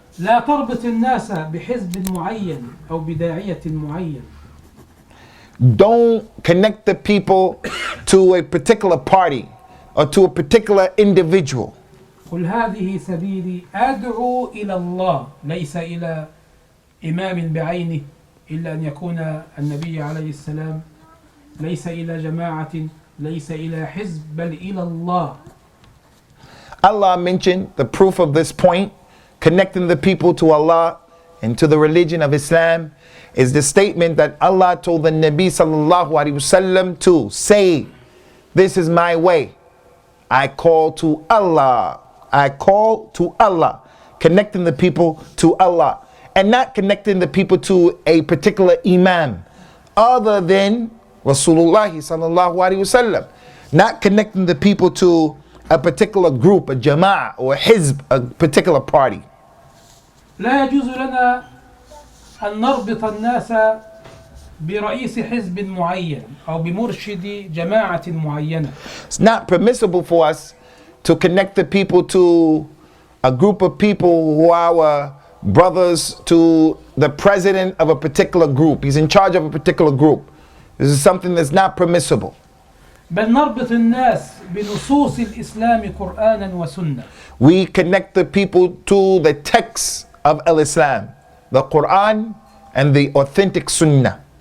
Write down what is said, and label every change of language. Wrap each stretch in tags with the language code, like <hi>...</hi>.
<ar>لا تربط الناس بحزب معين أو بداعية معين.</ar> <en>Don't connect the people to a particular party or to a particular individual.</en> <ar>قل هذه سبيلي أدعو إلى الله، ليس إلى إمام بعينه، إلا أن يكون النبي عليه السلام، ليس إلى جماعة، ليس إلى حزب، بل إلى الله.</ar> <en>Allah mentioned the proof of this point, connecting the people to Allah into the religion of Islam is the statement that Allah told the Nabi</en> <ar>sallallahu alaihi wasallam</ar> <en>to say, this is my way. I call to Allah. I call to Allah. Connecting the people to Allah. And not connecting the people to a particular imam other than Rasulullah</en> <ar>sallallahu alaihi wasallam.</ar> <en>Not connecting the people to a particular group, a jama'ah or a hizb, a particular party.</en> <ar>لا يجوز لنا أن نربط الناس برئيس حزب معين أو بمرشد جماعة معينة.</ar> <en>It's not permissible for us to connect the people to a group of people who are our brothers to the president of a particular group. He's in charge of a particular group. This is something that's not permissible.</en> <ar>بل نربط الناس بنصوص الإسلام قرآنا وسنة.</ar> <en>We connect the people to the texts of Islam, the Qur'an and the authentic Sunnah.</en>